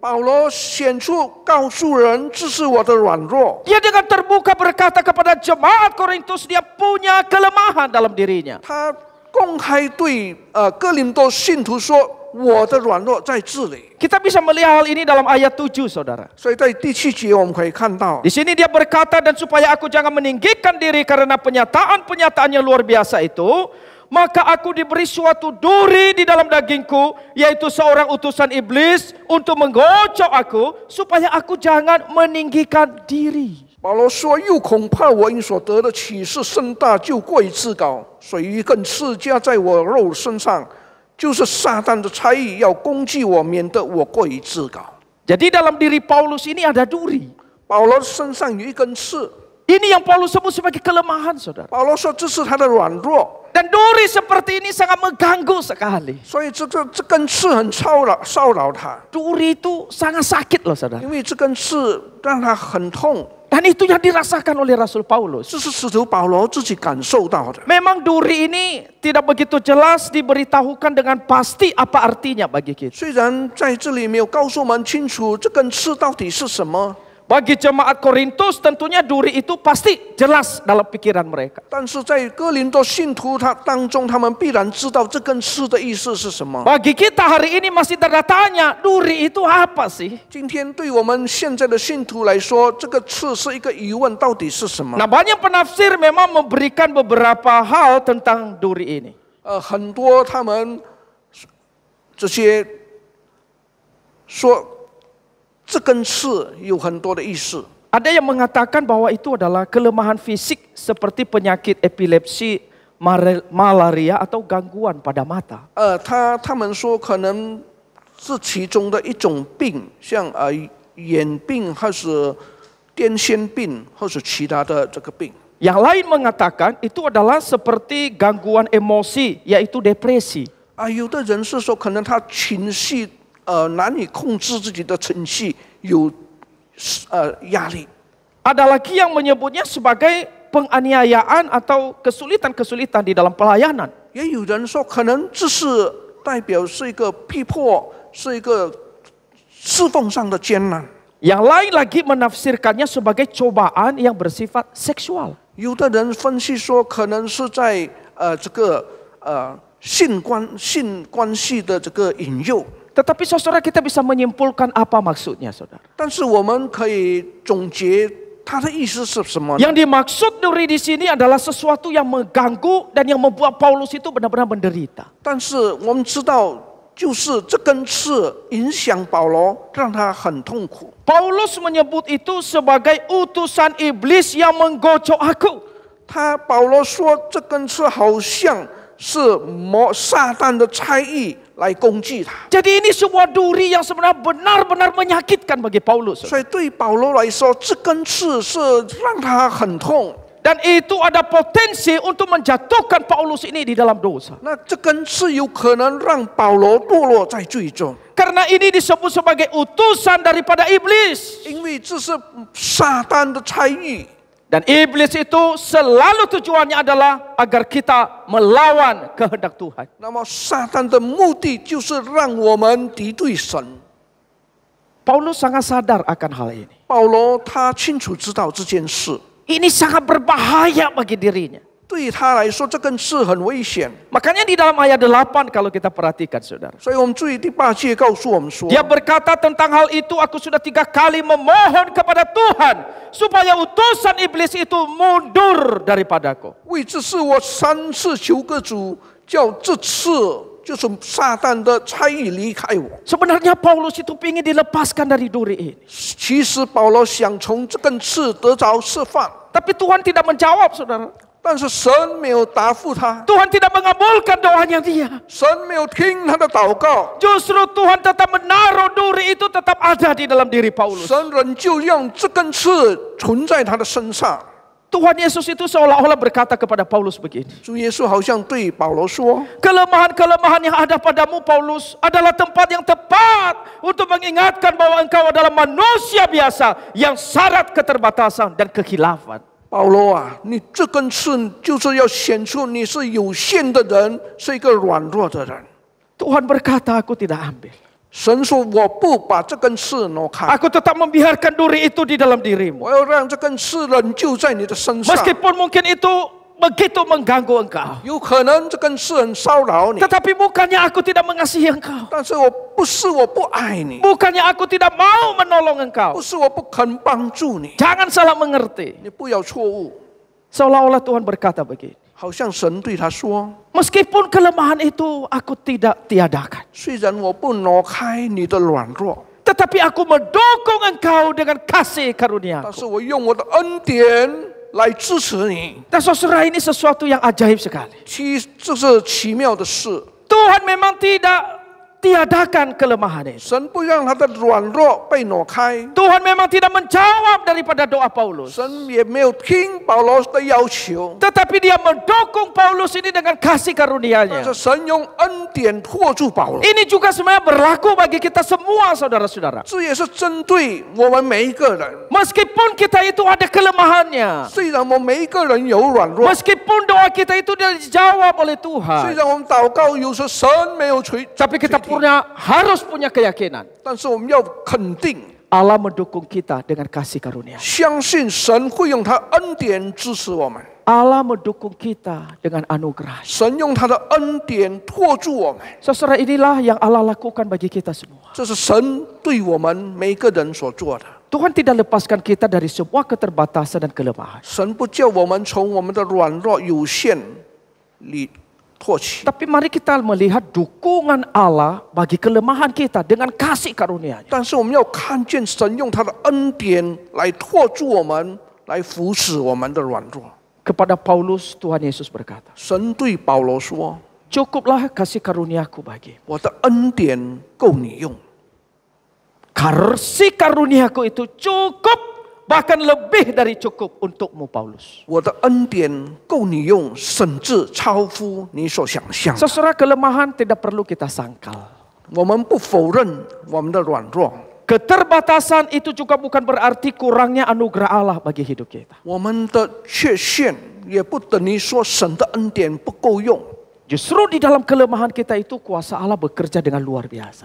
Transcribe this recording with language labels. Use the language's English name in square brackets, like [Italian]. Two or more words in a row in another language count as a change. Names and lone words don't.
[Chinese] 保罗显出告诉人，这是我的软弱。 [Indonesian] Dia dengan terbuka berkata kepada jemaat Korintus dia punya kelemahan dalam dirinya. [Chinese] 他公开对哥林多信徒说：“我的软弱在这里。 [Indonesian] Kita bisa melihat hal ini dalam ayat 7, saudara. ” [Chinese] 所以在第7节我们可以看到 [Indonesian] Di，sini dia berkata, dan supaya aku jangan meninggikan diri karena penyataan-penyataan yang luar biasa itu, maka aku diberi suatu duri di dalam dagingku, yaitu seorang utusan iblis untuk menggocok aku, supaya aku jangan meninggikan diri. [Chinese] 保罗说：“又恐怕我因所得的启示甚大，就过于自高，所以一根刺加在我肉身上，就是撒旦的差役要攻击我，免得我过于自高。” [Indonesian] Jadi dalam diri Paulus ini ada duri. [Chinese] 保罗身上有一根刺， [Indonesian] Ini yang Paulus sebut sebagai kelemahan, saudara. [Chinese] 保罗说这是他的软弱， [Indonesian] Dan duri seperti ini sangat mengganggu sekali. [Chinese] 所以这根刺很骚扰他， [Indonesian] Duri itu sangat sakit loh, saudara. [Chinese] 因为这根刺让他很痛， [Indonesian] Dan itu yang dirasakan oleh Rasul Paulus. [Chinese] 这是使徒保罗自己感受到的。 [Indonesian] Memang duri ini tidak begitu jelas diberitahukan dengan pasti apa artinya bagi kita. [Chinese] 虽然在这里没有告诉我们清楚这根刺到底是什么， [Indonesian] Bagi jemaat Korintus tentunya duri itu pasti jelas dalam pikiran mereka. [Chinese] 但是在哥林多信徒当中，他们必然知道这根刺的意思是什么。 [Indonesian] Bagi kita hari ini masih tanda tanya, duri itu apa sih? [Chinese] 今天对我们现在的信徒来说，这个刺是一个疑问，到底是什么？ [Indonesian] Nah, banyak penafsir memang memberikan beberapa hal tentang duri ini. [Chinese] 很多他们这些说这根刺有很多的意思。 [Indonesian] Ada yang mengatakan bahwa itu adalah kelemahan fisik seperti penyakit epilepsi, malaria atau gangguan pada mata. [Chinese] 他们说可能是其中的一种病，像眼病或是癫痫病，或是其他的这个病。 [Indonesian] Yang lain mengatakan itu adalah seperti gangguan emosi, yaitu depresi. [Chinese] 有的人是说可能他情绪难以控制自己的情绪，有压力。 [Indonesian] Ada lagi yang menyebutnya sebagai penganiayaan atau kesulitan-kesulitan di dalam pelayanan. [Chinese] 也有人说可能这是代表是一个逼迫，是一个侍奉上的艰难。 [Indonesian] Yang lain lagi menafsirkannya sebagai cobaan yang bersifat seksual. [Chinese] 有的人分析说可能是在这个性关系的这个引诱。 [Indonesian] Tetapi saudara, kita bisa menyimpulkan apa maksudnya, saudara. [Chinese] 但是我们可以总结它的意思是什么呢？ [Indonesian] Yang dimaksud duri di sini adalah sesuatu yang mengganggu dan yang membuat Paulus itu benar-benar menderita. [Chinese] 但是我们知道，就是这根刺影响保罗，让他很痛苦。 [Indonesian] Paulus menyebut itu sebagai utusan iblis yang menggocok aku. [Chinese] 保罗说，这根刺好像是撒旦的差役来攻击他。 [Indonesian] Jadi ini sebuah duri yang sebenarnya benar-benar menyakitkan bagi Paulus. [Chinese] 所以对保罗来说，这根刺是让他很痛。 [Indonesian] Dan itu ada potensi untuk menjatuhkan Paulus ini di dalam dosa. [Chinese] 那这根刺有可能让保罗堕落在罪中， [Indonesian] Karena ini disebut sebagai utusan daripada iblis. [Chinese] 因为这是撒旦的差役。 [Indonesian] Dan iblis itu selalu tujuannya adalah agar kita melawan kehendak Tuhan. [Chinese] 那么撒旦的目的就是让我们敌对神。 [Indonesian] Paulus sangat sadar akan hal ini. [Chinese] 保罗他清楚知道这件事， [Indonesian] Ini sangat berbahaya bagi dirinya. [Chinese] 对他来说这件事很危险。 [Indonesian] Makanya di dalam ayat 8 kalau kita perhatikan saudara. [Chinese] 所以我们注意第8节告诉我们说， [Indonesian] Dia berkata tentang hal itu, aku sudah 3 kali memohon kepada Tuhan supaya utusan iblis itu mundur daripadaku. [Chinese] 为这事我3次求个主，叫这次就是撒旦的差役离开我。 [Indonesian] Sebenarnya Paulus itu ingin dilepaskan dari duri ini. [Chinese] 其实保罗想从这根刺得着释放， [Indonesian] Tapi Tuhan tidak menjawab saudara. [Chinese] 但是神没有答复他， [Indonesian] Tuhan tidak mengabulkan doanya dia. [Chinese] 神没有听他的祷告， [Indonesian] Justru Tuhan tetap menaruh duri itu tetap ada di dalam diri Paulus. [Chinese] 神仍旧让这根刺存在他的身上。 [Indonesian] Tuhan Yesus itu seolah-olah berkata kepada Paulus begini. [Chinese] 主耶稣好像对保罗说， [Indonesian] Kelemahan-kelemahan yang ada padamu Paulus adalah tempat yang tepat untuk mengingatkan bahwa engkau adalah manusia biasa yang syarat keterbatasan dan kekhilafan. [Chinese] 保罗啊，你这根刺就是要显出你是有限的人，是一个软弱的人。 [Indonesian] Tuhan berkata, aku tidak ambil. [Chinese] 神说：“我不把这根刺挪开， [Indonesian] Aku tetap membiarkan duri itu di dalam dirimu. [Chinese] 我要让这根刺仍旧在你的身上。 [Indonesian] Meskipun mungkin itu begitu mengganggu engkau. [Chinese] 有可能这根刺很骚扰你， [Indonesian] Tetapi bukannya aku tidak mengasihi engkau. [Chinese] 但是我不是我不爱你， [Indonesian] Bukannya aku tidak mau menolong engkau. [Chinese] 不是我不肯帮助你， [Indonesian] Jangan salah mengerti. [Chinese] 你不要错误。 [Indonesian] Seolah-olah Tuhan berkata begini. [Chinese] 好像神对他说 [Indonesian] Meskipun kelemahan itu aku tidak tiadakan. [Chinese] 虽然我不挪开你的软弱， [Indonesian] Tetapi aku mendukung engkau dengan kasih [Chinese] 但 [Indonesian] karunia-Ku. [Chinese] 是我用我的恩典来支持你。 [Indonesian] Dan saudara ini sesuatu yang ajaib sekali. [Chinese] 这是奇妙的事， [Indonesian] Tuhan memang tidak tiadakan kelemahan itu. [Chinese] 神不让他的软弱被挪开， [Indonesian] Tuhan memang tidak menjawab daripada doa Paulus. [Chinese] 神也没有听保罗的要求， [Indonesian] Tetapi dia mendukung Paulus ini dengan kasih [Chinese] 但 [Indonesian] karunia-Nya. [Chinese] 是神用恩典托住保罗。 [Indonesian] Ini juga sebenarnya berlaku bagi kita semua saudara-saudara. [Chinese] 这也是针对我们每一个人。 [Indonesian] Meskipun kita itu ada kelemahannya. [Chinese] 虽然我们每一个人有软弱， [Indonesian] Meskipun doa kita itu dijawab oleh [Chinese] 虽 [Indonesian] Tuhan. [Chinese] 然我们祷告有时神没有垂， [Indonesian] Tapi kita harus punya keyakinan. [Chinese] 但是我们要肯定， [Indonesian] Allah mendukung kita dengan kasih karunia. [Chinese] 相信神会用他恩典支持我们， [Indonesian] Allah mendukung kita dengan anugerah. [Chinese] 神用他的恩典托住我们。 [Indonesian] Saudara, inilah yang Allah lakukan bagi kita semua. [Chinese] 这是神对我们每个人所做的。 [Indonesian] Tuhan tidak lepaskan kita dari semua keterbatasan dan kelemahan. [Chinese] 神不叫我们从我们的软弱有限里唾弃， [Indonesian] Tapi mari kita melihat dukungan Allah bagi kelemahan kita dengan kasih karunia-Nya. [Chinese] 但是我们要看见神用他的恩典来托住我们，来扶持我们的软弱。 [Indonesian] Kepada Paulus, Tuhan Yesus berkata, [Chinese] 神对保罗说 [Indonesian] cukuplah kasih karuniaku bagi. [Chinese] 我的恩典够你用。 [Indonesian] Kasih karuniaku itu cukup, bahkan lebih dari cukup untukmu Paulus. [Chinese] 我的恩典够你用，甚至超乎你所想象。 [Indonesian] Saudara, kelemahan tidak perlu kita sangkal. [Chinese] 我们不否认我们的软弱， [Indonesian] Keterbatasan itu juga bukan berarti kurangnya anugerah Allah bagi hidup kita. [Chinese] 我们的缺陷也不等于说神的恩典不够用。 [Indonesian] Justru di dalam kelemahan kita itu kuasa Allah bekerja dengan luar biasa.